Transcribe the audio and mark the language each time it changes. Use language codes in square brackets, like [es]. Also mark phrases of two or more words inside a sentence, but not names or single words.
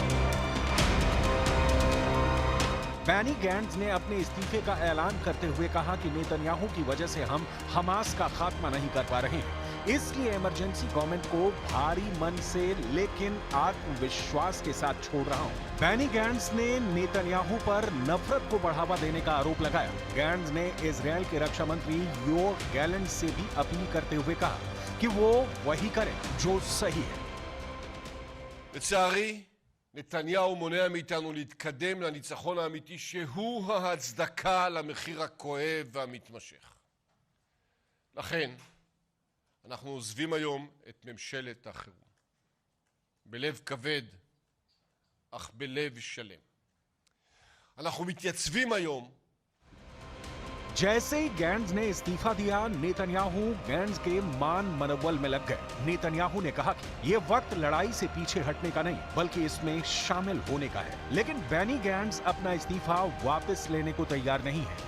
[hi] बेनी गैट्स ने अपने इस्तीफे का ऐलान करते हुए कहा कि नेतन्याहू की वजह से हम हमास का खात्मा नहीं कर पा रहे हैं, इसलिए [en] emergency government [hi] को भारी मन से लेकिन आत्मविश्वास के साथ छोड़ रहा हूं। बेनी गैट्स ने नेतन्याहू पर नफरत को बढ़ावा देने का आरोप लगाया। गैट्स ने इजरायल के रक्षा मंत्री योआव गैलेंट से भी अपील करते हुए कहा कि वो वही करें जो सही है। [he] לצערי, נתניהו מונע מאיתנו להתקדם לניצחון האמיתי שהוא ההצדקה למחיר הכואב והמתמשך. לכן, אנחנו עוזבים היום את ממשלת החירום. בלב כבד, אך בלב שלם. אנחנו מתייצבים היום [hi] जैसे ही गैट्स ने इस्तीफा दिया, नेतन्याहू गैट्स के मान मनोबल में लग गए। नेतन्याहू ने कहा कि ये वक्त लड़ाई से पीछे हटने का नहीं, बल्कि इसमें शामिल होने का है। लेकिन बेनी गैट्स अपना इस्तीफा वापस लेने को तैयार नहीं है।